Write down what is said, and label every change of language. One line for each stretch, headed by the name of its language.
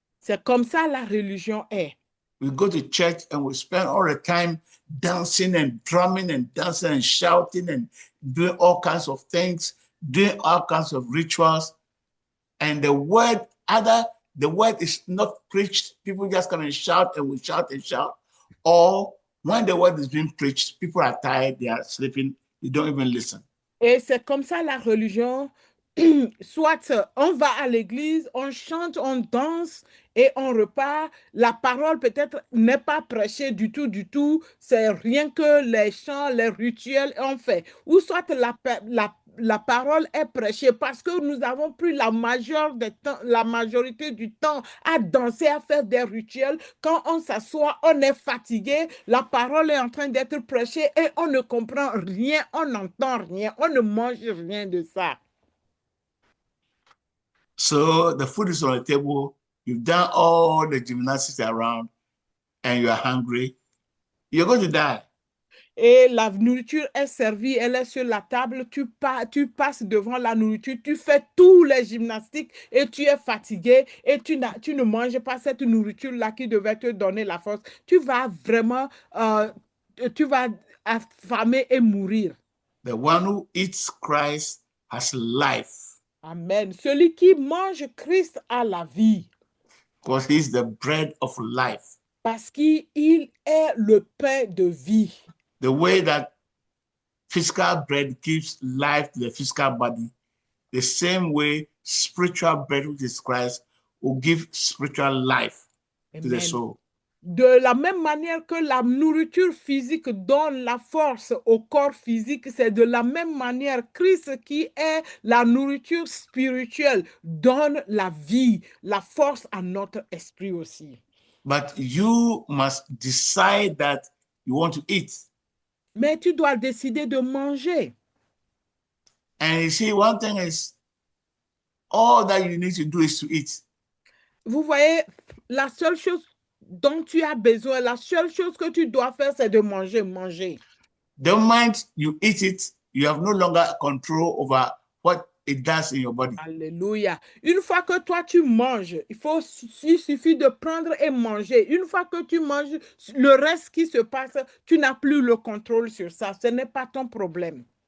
French: C'est comme ça la religion est.
English: We go to church and we spend all the time dancing and drumming and dancing and shouting and doing all kinds of things, doing all kinds of rituals. And the word is not preached. People just come and shout, and we shout and shout. Or when the word is being preached, people are tired, they are sleeping, you don't even listen.
French: Et c'est comme ça la religion. Soit on va à l'église, on chante, on danse et on repart. La parole peut-être n'est pas prêchée du tout. C'est rien que les chants, les rituels on fait. Ou soit la parole est prêchée, parce que nous avons pris la majorité du temps à danser, à faire des rituels. Quand on s'assoit, on est fatigué, la parole est en train d'être prêchée et on ne comprend rien, on n'entend rien, on ne mange rien de ça.
English: So the food is on the table. You've done all the gymnastics around and you are hungry. You're going to die.
French: Et la nourriture est servie, elle est sur la table, tu passes devant la nourriture, tu fais tous les gymnastiques et tu es fatigué et tu ne manges pas cette nourriture-là qui devait te donner la force. Tu vas vraiment, tu vas affamer et mourir.
English: The one who eats Christ has life
French: Amen. Celui qui mange Christ a la vie
English: because he's the bread of life.
French: parce qu'il est le pain de vie.
English: The way that physical bread gives life to the physical body, the same way spiritual bread, which is Christ, will give spiritual life to the Amen. soul.
French: De la même manière que la nourriture physique donne la force au corps physique, c'est de la même manière Christ qui est la nourriture spirituelle donne la vie, la force à notre esprit aussi.
English: But you must decide that you want to eat.
French: Mais tu dois décider de manger.
English: And you see, one thing is, all that you need to do is to eat.
French: Vous voyez, la seule chose dont tu as besoin, la seule chose que tu dois faire, c'est de manger, manger.
English: The moment you eat it, you have no longer control over what it does in your body. Alléluia.
French: Une fois que toi tu manges, il suffit de prendre et manger. Une fois que tu manges, le reste qui se passe, tu n'as plus le contrôle sur ça. Ce n'est pas ton problème.